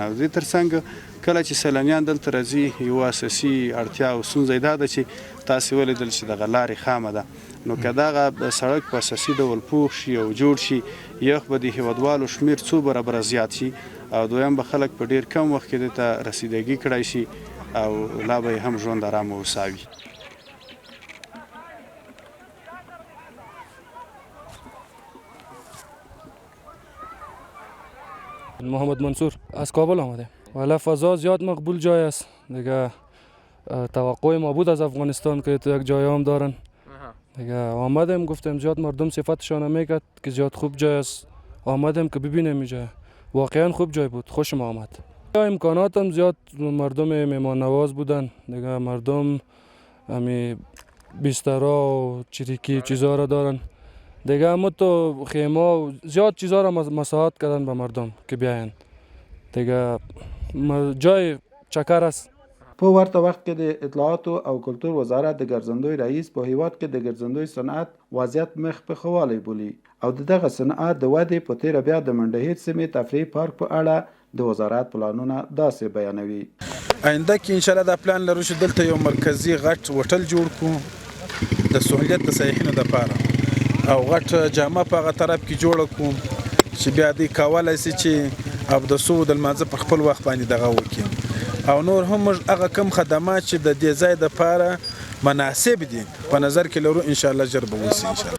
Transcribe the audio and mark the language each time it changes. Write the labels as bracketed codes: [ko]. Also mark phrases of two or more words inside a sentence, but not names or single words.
[ps] او دې ترڅنګ کله چې سیلانیان دلته راځي، یوه اساسي اړتیا او ستونزه یې دا ده چې تاسې ولیدل چې دغه لارې خامه ده، نو که دغه سړک په اساسي ډول پوخ شي او جوړ شي، یو به د هیوادوالو شمیر څو برابره زیات شي او دویم به خلک په ډیر کم وخت کې دلته رسیدګي کړی شي او لا به یې هم ژوند ارامه وساوي. [fa] محمد منصور از کابل آمده. والا فضا زیاد مقبول جای است دیگه، توقع ما بود از افغانستان که تو یک جای هم دارن دیگه. آمدیم گفتیم زیاد مردم صفتشان میکرد که زیاد خوب جای است، آمدیم که ببینیم اینجا واقعا خوب جای بود، خوشم آمد. امکانات هم زیاد، مردم مهمان نواز بودن دیگه، مردم همی بسترا و چریکی چیزا را دارن دیگه، اما تو خیمه زیاد چیزا را مساعد کردن به مردم که بیاین دیگه. جای چکر است [ps] په ورته وخت کې د اطلاعاتو او کلتور وزارت د ګرځندوی رئیس په هیواد کې د ګرځندوی صنعت وضعیت مخ په ښه والی بولي او دغه صنعت د ودې په تیره بیا د منډهیر سیمې تفریحي پارک په اړه د وزارت پلانونه داسې بیانوي. آینده کې انشاءالله دا پلان لرو چې دلته یو مرکزي غټ هوټل جوړ کړو د سهولیت د سیاحینو دپاره او غټ جامع په هغه طرف کې جوړه کړو چې بیا دوی کولی شي چې اودسو د لمانځه په خپل وخت باندې دغه وکړي او نور هم موږ هغه کم خدمات چې د دې ځای دپاره مناسب دي په نظر کې لرو انشاءالله ژر به وشي انشاءالله.